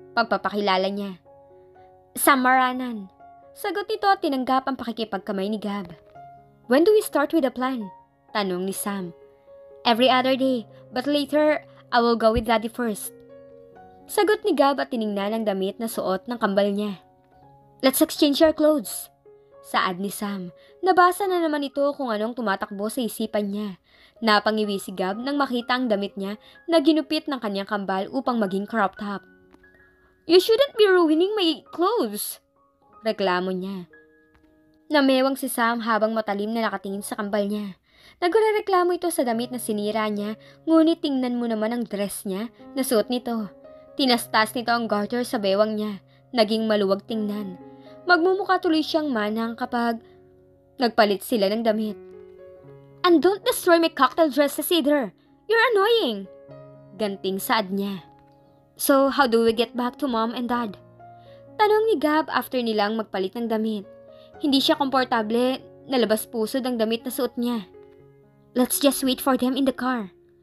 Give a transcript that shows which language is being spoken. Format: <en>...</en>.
<tl>Pagpapakilala niya. Sam Maranan. Sagot nito at tinanggap ang pakikipagkamay ni Gab.</tl> <en>When do we start with the plan?</en> <tl>Tanong ni Sam.</tl> <en>Every other day, but later, I will go with Daddy first.</en> <tl>Sagot ni Gab at tiningnan ang damit na suot ng kambal niya.</tl> <en>Let's exchange our clothes.</en> <tl>Saad ni Sam. Nabasa na naman ito kung anong tumatakbo sa isipan niya. Napangiwi si Gab nang makita ang damit niya na ginupit ng kanyang kambal upang maging crop top.</tl> <en>You shouldn't be ruining my clothes,</en> <tl>reklamo niya. Namewang si Sam habang matalim na nakatingin sa kambal niya. Nagrereklamo ito sa damit na sinira niya, ngunit tingnan mo naman ang dress niya na suot nito. Tinastas nito ang garter sa bewang niya, naging maluwag tingnan. Magmumukha tuloy siyang manang kapag nagpalit sila ng damit.</tl> <en>And don't destroy my cocktail dresses either. You're annoying.</en> <tl>Ganting saad niya.</tl> <en>So, how do we get back to Mom and Dad?</en> <tl>Tanong ni Gab after nilang magpalit ng damit. Hindi siya komportable, nalabas pusod ang damit na suot niya.</tl> <en>Let's just wait for them in the car.</en>